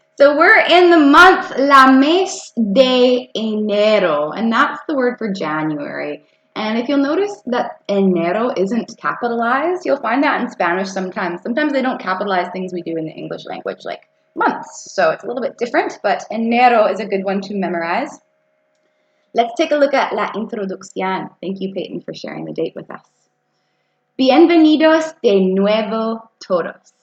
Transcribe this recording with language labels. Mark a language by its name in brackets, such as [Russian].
[English] So we're in the month [Spanish] la mes de enero, [English] and that's the word for January. And if you'll notice that enero isn't capitalized, you'll find that in Spanish sometimes. Sometimes they don't capitalize things we do in the English language, like months. So it's a little bit different, but enero is a good one to memorize. Let's take a look at [Spanish] la introducción. [English] Thank you, Peyton, for sharing the date with us. [Spanish] Bienvenidos de nuevo todos.